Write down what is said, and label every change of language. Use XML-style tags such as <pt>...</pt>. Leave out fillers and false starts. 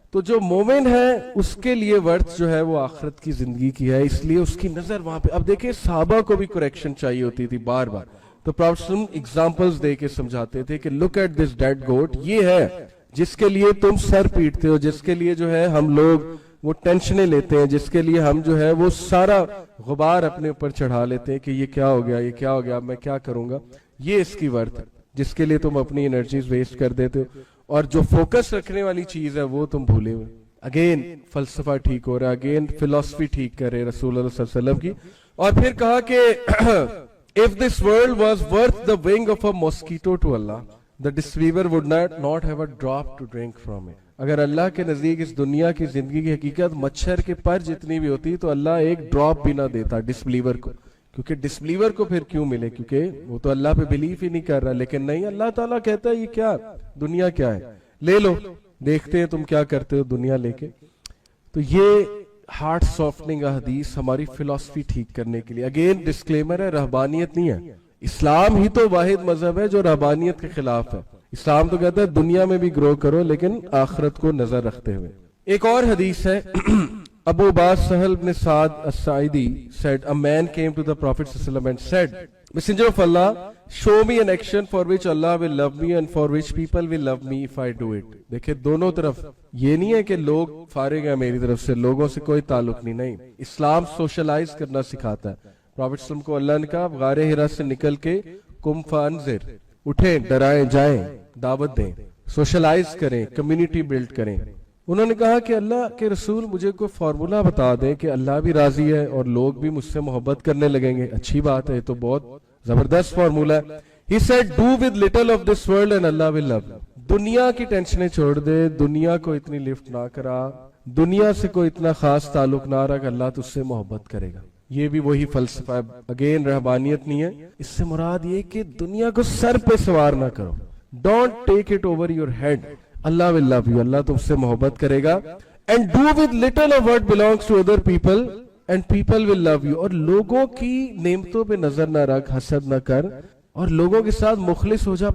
<ur>تو جو مومن ہے اس کے لیے ورث جو ہے وہ آخرت کی زندگی کی ہے، اس لیے اس کی نظر وہاں پہ. اب دیکھیں صحابہ کو بھی کریکشن چاہیے ہوتی تھی بار بار، تو پراپٹ صلی اللہ علیہ وسلم ایگزامپلز دے کے سمجھاتے تھے کہ</ur> <en>look at this dead goat,</en> <ur>یہ ہے جس کے لیے تم سر پیٹتے ہو، جس کے لیے جو ہے ہم لوگ وہ ٹینشنیں لیتے ہیں، جس کے لیے ہم جو ہے وہ سارا غبار اپنے اوپر چڑھا لیتے ہیں کہ یہ کیا ہو گیا، یہ کیا ہو گیا، میں کیا کروں گا. یہ اس کی ورث ہے جس کے لیے تم اپنی انرجیز ویسٹ کر دیتے ہو، اور جو فوکس رکھنے والی چیز ہے وہ تم بھولے ہوئے. اگین فلسفہ ٹھیک ہو رہا ہے، اگین فلسفی ٹھیک کر رہے رسول اللہ صلی اللہ علیہ وسلم کی. اور پھر کہا کہ</ur> <en>if this world was worth the wing of a mosquito to Allah, the deceiver would not have a drop to drink from it.</en> <ur>اگر اللہ کے نزدیک اس دنیا کی زندگی کی حقیقت مچھر کے پر جتنی بھی ہوتی تو اللہ ایک ڈراپ بھی نہ دیتا ڈسبلیور کو. کیونکہ ڈسبلیور کو پھر کیوں ملے، کیونکہ وہ تو اللہ پہ بلیف ہی نہیں کر رہا. لیکن نہیں، اللہ تعالیٰ کہتا ہے یہ کیا دنیا کیا ہے، لے لو، دیکھتے ہیں تم کیا کرتے ہو دنیا لے کے. تو یہ ہارٹ سافٹنگ حدیث ہماری فلسفی ٹھیک کرنے کے لیے. اگین ڈسکلیمر ہے، رہبانیت نہیں ہے. اسلام ہی تو واحد مذہب ہے جو رہبانیت کے خلاف ہے. اسلام تو کہتا ہے دنیا میں بھی گرو کرو لیکن آخرت کو نظر رکھتے ہوئے. ایک اور حدیث ہے،</ur> <en>Abu Abbas Sahl bin Saad al Saidi said, a man came to the Prophet ﷺ and said, Messenger of Allah, show me an action for which Allah will love me and for which people will love me if I do it.</en> <ur>دیکھیں دونوں طرف یہ نہیں ہے کہ لوگ فارغ ہیں میری طرف سے، لوگوں سے کوئی تعلق نہیں. اسلام سوشلائز کرنا سکھاتا ہے. پروفیٹ صلی اللہ علیہ وسلم کو اللہ نے کہا غار حرا سے نکل کے</ur> <ar>قم فانذر،</ar> <ur>اٹھیں، ڈرائیں، جائیں، دعوت دیں، سوشلائز کریں، کمیونٹی بلڈ کریں. انہوں نے کہا کہ اللہ کے رسول مجھے کوئی فارمولا بتا دیں کہ اللہ بھی راضی ہے اور لوگ بھی مجھ سے محبت کرنے لگیں گے. اچھی بات ہے، یہ تو بہت زبردست فارمولا ہے.</ur> <en>He said, do with little of this world and Allah will love you.</en> <ur>دنیا کی ٹینشنیں چھوڑ دے، دنیا کو اتنی لفٹ نہ کرا، دنیا سے کوئی اتنا خاص تعلق نہ رکھ، اللہ تجھ سے محبت کرے گا. یہ بھی وہی فلسفہ ہے. اگین رہبانیت نہیں ہے، اس سے مراد یہ کہ دنیا کو سر پہ سوار نہ کرو.</ur> <en>Don't take it over your head. Allah will love you.</en> <ur>اللہ تم سے محبت کرے گا.</ur> <en>And do with little of what belongs to other people and people will love you.</en> <ur>اور لوگوں کی نعمتوں پہ نظر نہ رکھ، حسد نہ کر، اور لوگوں کے ساتھ مخلص ہو جا.</ur>